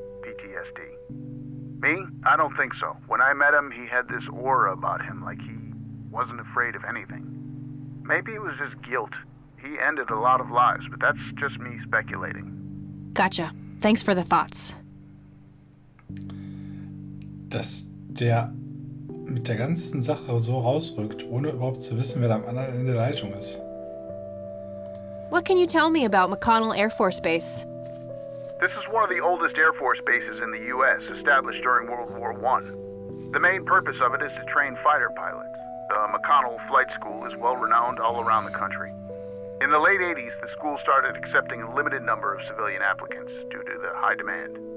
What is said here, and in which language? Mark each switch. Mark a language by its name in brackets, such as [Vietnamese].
[English] PTSD. Me? I don't think so. When I met him, he had this aura about him, like he wasn't afraid of anything. Maybe it was just guilt. He ended a lot of lives, but that's just me speculating. Gotcha. Thanks for the thoughts. [German] Dass der mit der ganzen Sache so rausrückt, ohne überhaupt zu wissen, wer da am anderen Ende der Leitung ist. [English] What can you tell me about McConnell Air Force Base? This is one of the oldest Air Force bases in the U.S., established during World War I. The main purpose of it is to train fighter pilots. The McConnell Flight School is well-renowned all around the country. In the late 80s, the school started accepting a limited number of civilian applicants due to the high demand.